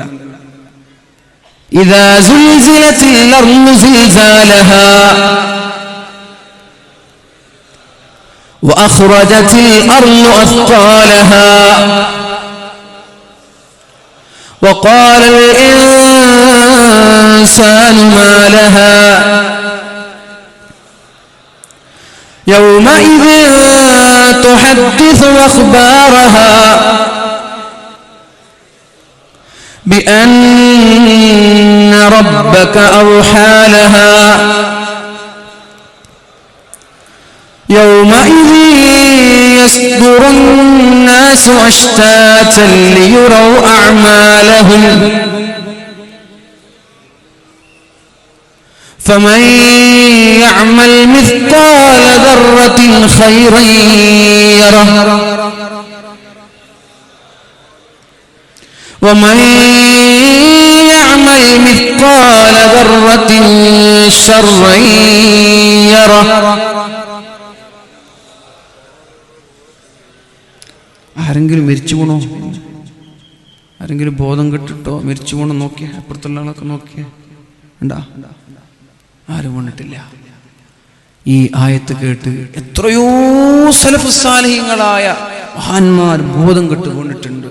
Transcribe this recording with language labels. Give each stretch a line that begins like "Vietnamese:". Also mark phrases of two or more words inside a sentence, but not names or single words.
Arabic: إذا زلزلت الأرض زلزالها وأخرجت الأرض أثقالها وقال الإنسان ما لها يومئذ تحدث أخبارها بأن ربك أوحى لها يومئذ يصدر الناس أشتاتا ليروا أعمالهم فمن يعمل مثقال ذرة خيرا يره ومن يعمل مثقال ذرة شرا يره.
Malayalam: ആരെങ്കിലും മരിച്ചു പോണോ? ആരെങ്കിലും ബോധം കെട്ടിട്ടോ മരിച്ചു പോണോ നോക്കിയ? അപ്പുറത്തുള്ള ആളൊക്കെ നോക്കിയ ഉണ്ടാ? ആരും വന്നിട്ടില്ല. ഈ ആയത്ത് കേട്ട് എത്രയോ സലഫ് സാലിഹീങ്ങളായ മഹാന്മാർ ബോധം കെട്ട് വീണിട്ടുണ്ട്.